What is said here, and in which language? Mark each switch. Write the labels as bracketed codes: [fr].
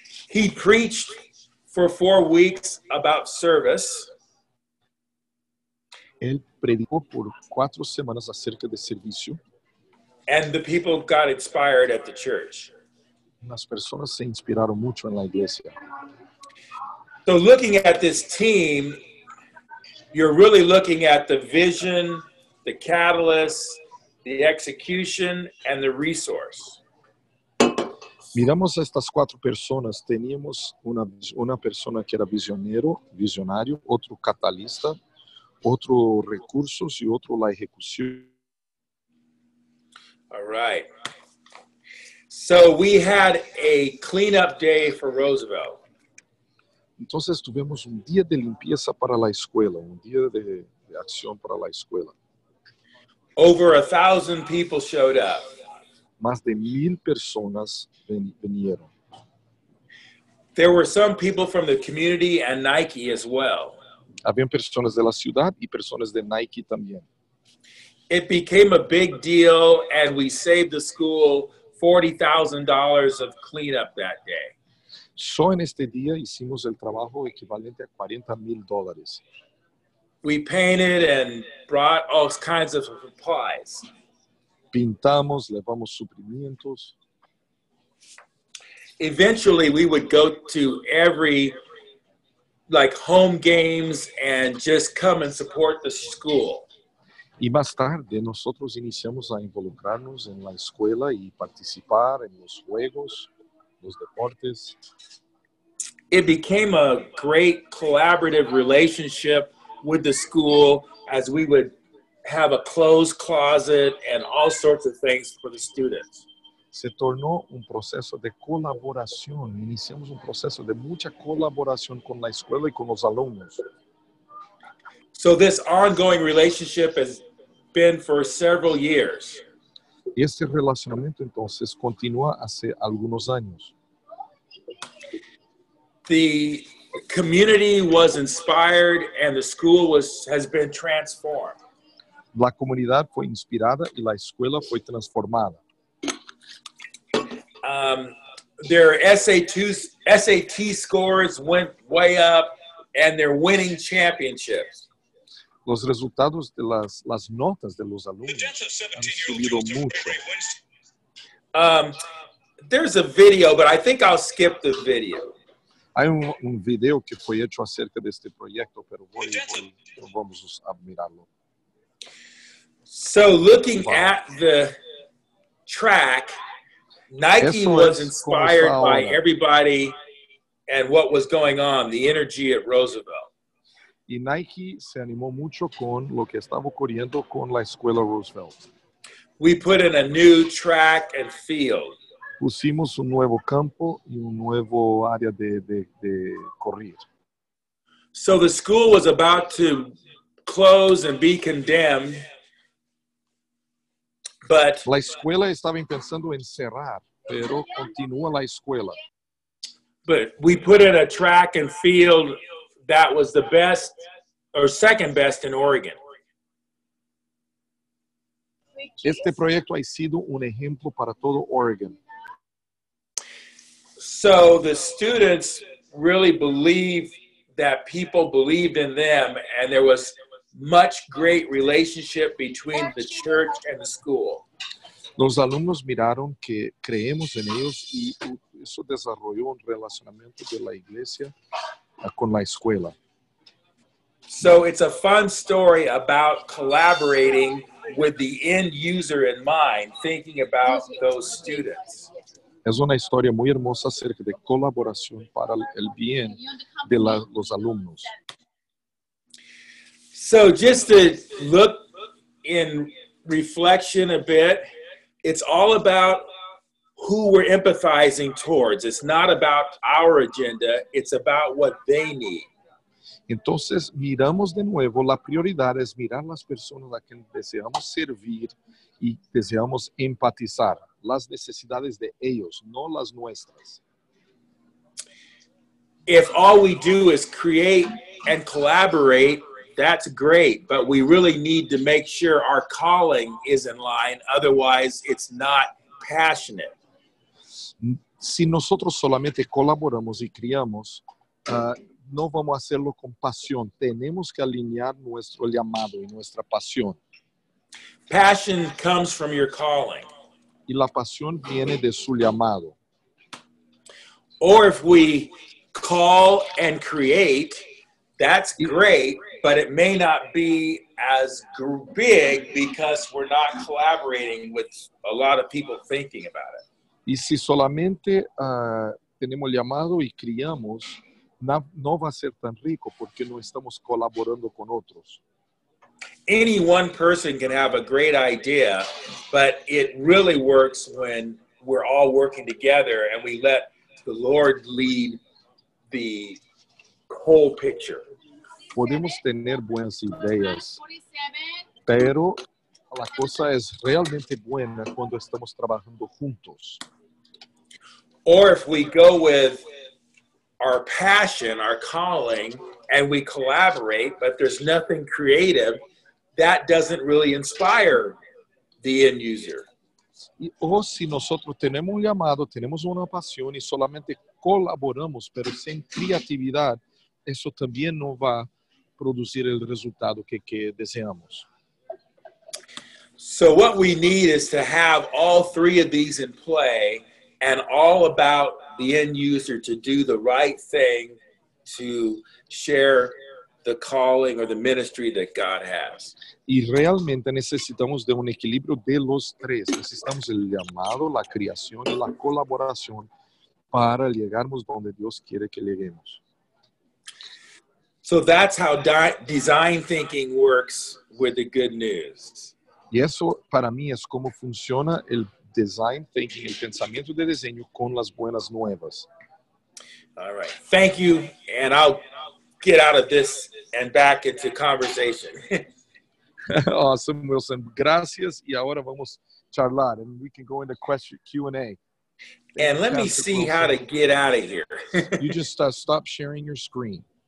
[en] He preached for 4 weeks about service. [es] Él predicó por 4 semanas acerca de servicio. [en] And the people got inspired at the church. [es] Las personas se inspiraron mucho en la iglesia. [en] So looking at this team, you're really looking at the vision, the catalyst, the execution, and the resource. [es] Miramos a estas 4 personas. Teníamos una persona que era visionario, otro catalista, otro recursos y otro la ejecución. [en] All right. So we had a cleanup day for Roosevelt. [es] Entonces tuvimos un día de limpieza para la escuela, un día de acción para la escuela. [en] Over 1,000 people showed up. [es] Más de 1,000 personas vinieron. [en] There were some people from the community and Nike as well. [es] Habían personas de la ciudad y personas de Nike también. [en] It became a big deal, and we saved the school $40,000 of cleanup that day. [es] Só en este día hicimos el trabajo equivalente a $40,000. [en] We painted and brought all kinds of supplies. [es] Pintamos, llevamos suprimientos. [en] Eventually, we would go to every home games and just come and support the school. [es] Y más tarde nosotros iniciamos a involucrarnos en la escuela y participar en los juegos, los deportes. [en] It became a great collaborative relationship with the school, as we would have a closed closet and all sorts of things for the students. [es] Se tornó un proceso de colaboración. Iniciamos un proceso de mucha colaboración con la escuela y con los alumnos. [en] So this ongoing relationship has been for several years. [es] Este relacionamiento entonces continúa hace algunos años. [en] The community was inspired and the school has been transformed. [es] La comunidad fue inspirada y la escuela fue transformada. [en] Their SAT scores went way up, and they're winning championships. [es] Los resultados de las notas de los alumnos han subido mucho. [en] There's a video, but I think I'll skip the video. [es] Hay un video que fue hecho acerca de este proyecto, pero vamos a mirarlo. [en] So looking at the track, Nike was inspired by everybody and what was going on, the energy at Roosevelt. [es] Y Nike se animó mucho con lo que estaba ocurriendo con la escuela Roosevelt. [en] We put in a new track and field. [es] Pusimos un nuevo campo y un nuevo área de correr. [en] So the school was about to close and be condemned, but [es] la escuela estaba pensando en cerrar, pero continúa la escuela. [en] But we put in a track and field that was the best or second best in Oregon. [es] Este proyecto ha sido un ejemplo para todo Oregon. [en] So the students really believe that people believed in them, and there was much great relationship between the church and the school. [es] Los alumnos miraron que creemos en ellos y eso desarrolló un relacionamiento de la iglesia con la escuela. [en] So it's a fun story about collaborating with the end user in mind, thinking about those students. [es] Es una historia muy hermosa acerca de colaboración para el bien de los alumnos. [en] So just to look in reflection a bit, it's all about who we're empathizing towards. It's not about our agenda, it's about what they need. [es] Entonces, miramos de nuevo, la prioridad es mirar las personas a quien deseamos servir y deseamos empatizar, las necesidades de ellos, no las nuestras. [en] If all we do is create and collaborate, that's great, but we really need to make sure our calling is in line, otherwise it's not passionate. [es] Si nosotros solamente colaboramos y criamos, no vamos a hacerlo con pasión. Tenemos que alinear nuestro llamado y nuestra pasión. [en] Passion comes from your calling. [es] Y la pasión viene de su llamado. [en] Or if we call and create, that's great, but it may not be as big because we're not collaborating with a lot of people thinking about it. [es] Y si solamente tenemos llamado y criamos, no va a ser tan rico porque no estamos colaborando con otros. [en] Any one person can have a great idea, but it really works when we're all working together and we let the Lord lead the whole picture. [es] Podemos tener buenas ideas, pero la cosa es realmente buena cuando estamos trabajando juntos. [en] Or if we go with our passion, our calling, and we collaborate, but there's nothing creative, that doesn't really inspire the end user. [es] O si nosotros tenemos un llamado, tenemos una pasión y solamente colaboramos, pero sin creatividad, eso también no va a producir el resultado que deseamos. [en] So what we need is to have all three of these in play and all about the end user to do the right thing to share the calling or the ministry that God has. [es] Y realmente necesitamos de un equilibrio de los tres. Necesitamos el llamado, la creación y la colaboración para llegarnos donde Dios quiere que lleguemos. [en] So that's how design thinking works with the good news. [es] Y eso para mí es cómo funciona el design thinking, el pensamiento de diseño con las buenas nuevas. [en] All right. Thank you. And I'll get out of this and back into conversation. Awesome, Wilson. [es] Gracias. Y ahora vamos a charlar [en] and we can go into question Q&A. And let me see how to get out of here. You just stop sharing your screen.